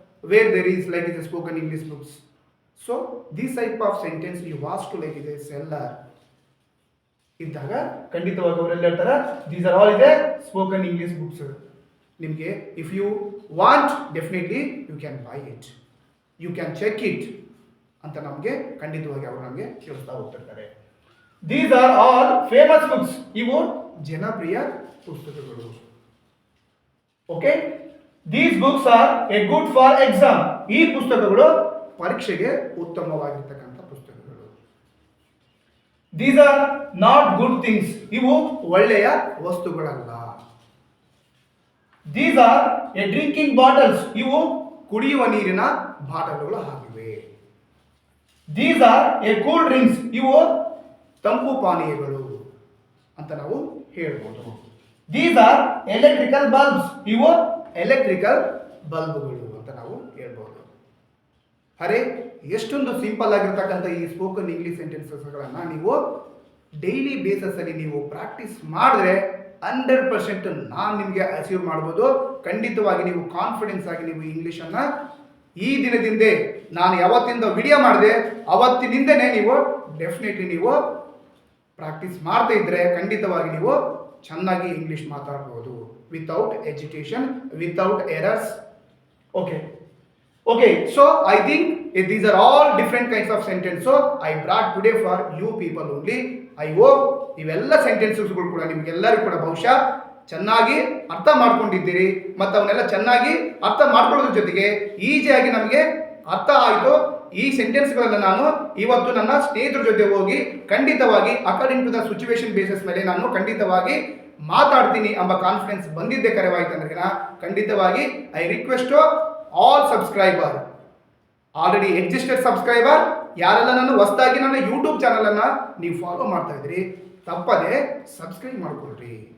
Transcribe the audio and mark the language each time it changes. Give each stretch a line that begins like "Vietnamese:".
English: Where there is like is a spoken English books. So this type of sentence you ask to like is a seller.
Kannada: ಇದ್ದಾಗ ಖಂಡಿತವಾಗಿ ಅವರೆಲ್ಲ ಹೇಳ್ತಾರೆ
English: these are all is a spoken English books.
Kannada: ನಿಮಗೆ
English: if you want definitely you can buy it. You can check it
Kannada: ಅಂತ ನಮಗೆ ಖಂಡಿತವಾಗಿ ಅವರು ನಮಗೆ ತಿಳಿಸ್ತಾ ಹೋಗ್ತಿರ್ತಾರೆ.
English: These are all famous books.
Kannada: ಇವು ಜನಪ್ರಿಯ ಪುಸ್ತಕಗಳು.
English: Okay, these books are a good for exam.
Kannada: ಈ ಪುಸ್ತಕಗಳು ಪರೀಕ್ಷೆಗೆ ಉತ್ತಮವಾಗಿರ್ತಕ್ಕಂಥ ಪುಸ್ತಕಗಳು.
English: These are not good things.
Kannada: ಇವು ಒಳ್ಳೆಯ ವಸ್ತುಗಳಲ್ಲ.
English: These are a drinking bottles.
Kannada: ಇವು ಕುಡಿಯುವ ನೀರಿನ ಬಾಟಲ್ಗಳು ಆಗಿವೆ.
English: These are a cool drinks.
Kannada: ಇವು ತಂಪು ಪಾನೀಯಗಳು ಅಂತ ನಾವು ಹೇಳ್ಬೋದು.
English: These are electrical bulbs.
Kannada: ಇವು ಎಲೆಕ್ಟ್ರಿಕಲ್ ಬಲ್ಬ್ಗಳು ಅಂತ ನಾವು ಹೇಳ್ಬೋದು. ಅರೆ ಎಷ್ಟೊಂದು ಸಿಂಪಲ್ ಆಗಿರ್ತಕ್ಕಂಥ ಈ ಸ್ಪೋಕನ್ ಇಂಗ್ಲಿಷ್ ಸೆಂಟೆನ್ಸಸ್ಗಳನ್ನು ನೀವು ಡೈಲಿ ಬೇಸಸಲ್ಲಿ ನೀವು ಪ್ರಾಕ್ಟೀಸ್ ಮಾಡಿದ್ರೆ 100% ನಾನು ನಿಮಗೆ ಅಚೀವ್ ಮಾಡ್ಬೋದು. ಖಂಡಿತವಾಗಿ ನೀವು ಕಾನ್ಫಿಡೆನ್ಸ್ ಆಗಿ ನೀವು ಇಂಗ್ಲೀಷನ್ನು ಈ ದಿನದಿಂದ ನಾನು ಯಾವತ್ತಿಂದ ವಿಡಿಯೋ ಮಾಡಿದೆ ಅವತ್ತಿನಿಂದನೇ ನೀವು ಡೆಫಿನೆಟ್ಲಿ ನೀವು ಪ್ರಾಕ್ಟೀಸ್ ಮಾಡ್ತಾ ಇದ್ದರೆ ಖಂಡಿತವಾಗಿ ನೀವು ಚೆನ್ನಾಗಿ ಇಂಗ್ಲೀಷ್ ಮಾತಾಡ್ಬೋದು
English: Without education, without errors. Okay, so I think these are all different kinds of sentences. So I brought today for you people only. I hope
Kannada: ಇವೆಲ್ಲ ಸೆಂಟೆನ್ಸಸ್ಗಳು ಕೂಡ ನಿಮಗೆಲ್ಲರಿಗೂ ಕೂಡ ಬಹುಶಃ ಚೆನ್ನಾಗಿ ಅರ್ಥ ಮಾಡ್ಕೊಂಡಿದ್ದೀರಿ ಮತ್ತು ಅವನ್ನೆಲ್ಲ ಚೆನ್ನಾಗಿ ಅರ್ಥ ಮಾಡ್ಕೊಳ್ಳೋದ್ರ ಜೊತೆಗೆ ಈಸಿಯಾಗಿ ನಮಗೆ ಅರ್ಥ ಆಯಿತು. ಈ ಸೆಂಟೆನ್ಸ್ಗಳನ್ನು ನಾನು ಇವತ್ತು ನನ್ನ ಸ್ನೇಹಿತರ ಜೊತೆ ಹೋಗಿ ಖಂಡಿತವಾಗಿ
English: according to the situation
Kannada: basis ಮೇಲೆ ನಾನು ಖಂಡಿತವಾಗಿ ಮಾತಾಡ್ತೀನಿ ಎಂಬ ಕಾನ್ಫಿಡೆನ್ಸ್ ಬಂದಿದ್ದೆ ಕರೆವಾಯ್ತು ಅಂದ್ರೆ ಖಂಡಿತವಾಗಿ
English: I request all subscriber, already existed subscriber,
Kannada: ಯಾರೆಲ್ಲ ನಾನು ಹೊಸದಾಗಿ ನನ್ನ ಯೂಟ್ಯೂಬ್ ಚಾನಲನ್ನು ನೀವು ಫಾಲೋ ಮಾಡ್ತಾ ಇದ್ರಿ ತಪ್ಪದೆ ಸಬ್ಸ್ಕ್ರೈಬ್ ಮಾಡಿಕೊಳ್ರಿ.